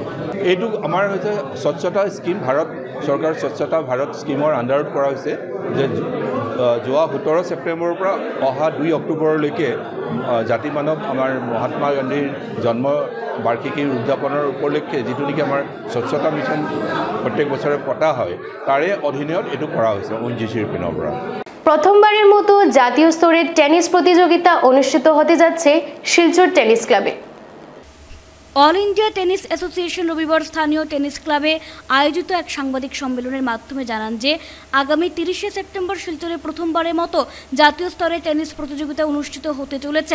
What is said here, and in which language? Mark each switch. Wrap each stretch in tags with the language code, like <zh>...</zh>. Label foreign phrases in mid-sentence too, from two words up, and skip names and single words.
<as>এইটো আমাৰ হৈছে স্বচ্ছতা স্কিম, ভাৰত চৰকাৰ স্বচ্ছতা ভাৰত স্কিমৰ আণ্ডাৰত কৰা হৈছে, যে যোৱা 17 ছেপ্টেম্বৰৰ পৰা অহা 2 অক্টোবৰলৈকে জাতি মানৱ আমাৰ মহাত্মা গান্ধীৰ জন্ম বাৰ্ষিকী উদযাপনৰ উপলক্ষে যিটো নেকি আমাৰ স্বচ্ছতা মিছন প্ৰত্যেক বছৰে পতা হয়, তাৰে অধীনত এইটো কৰা হৈছে ONGCৰ পিনৰ পৰা।</as> <bn>প্রথমবারের মতো জাতীয় স্তরের টেনিস প্রতিযোগিতা অনুষ্ঠিত হতে যাচ্ছে শিলচর টেনিস ক্লাবে। অল ইন্ডিয়া টেনিস অ্যাসোসিয়েশন রবিবার স্থানীয় টেনিস ক্লাবে আয়োজিত এক সাংবাদিক সম্মেলনের মাধ্যমে জানান যে আগামী 30শে সেপ্টেম্বর শিলচরে প্রথমবারের মতো জাতীয় স্তরে টেনিস প্রতিযোগিতা অনুষ্ঠিত হতে চলেছে।</bn>